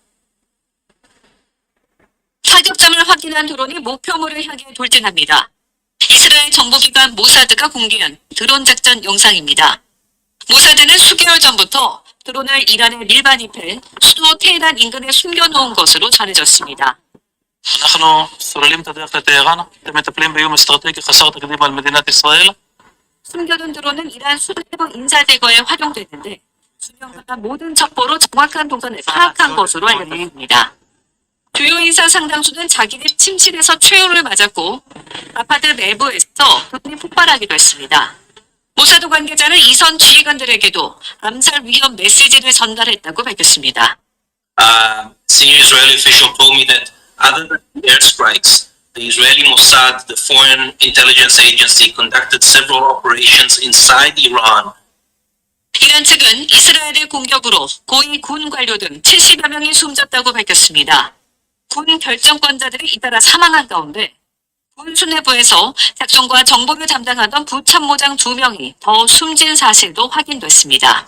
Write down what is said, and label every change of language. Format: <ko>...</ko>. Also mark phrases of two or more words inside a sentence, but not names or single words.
<ko>사격점을 확인한 드론이 목표물을 향해 돌진합니다. 이스라엘 정보기관 모사드가 공개한 드론 작전 영상입니다. 모사드는 수개월 전부터 드론을 이란에 밀반입해 수도 테헤란 인근에 숨겨놓은 것으로 전해졌습니다.</ko> <he>אנחנו סוללים את הדרך לטהרן, אתם מטפלים באיום אסטרטגי חסר תקדים על מדינת ישראל.</he> <ko>숨겨둔 드론은 이란 수뇌부 인사 제거에 활용됐는데 수명마다 모든 첩보로 정확한 동선을 파악한 것으로 알려졌습니다. 주요 인사 상당수는 자기네 침실에서 최후를 맞았고 아파트 내부에서 드론이 폭발하기도 했습니다. 모사드 관계자는 이선 지휘관들에게도 암살 위험 메시지를 전달했다고 밝혔습니다.</ko> <en>Senior Israeli official told me that other than airstrikes, the Israeli Mossad, the foreign intelligence agency, conducted several operations inside Iran.</en> <ko>이란 측은 이스라엘의 공격으로 고위 군 관료 등 70여 명이 숨졌다고 밝혔습니다. 군 결정권자들이 잇따라 사망한 가운데 군 수뇌부에서 작전과 정보를 담당하던 부참모장 2명이 더 숨진 사실도 확인됐습니다.</ko>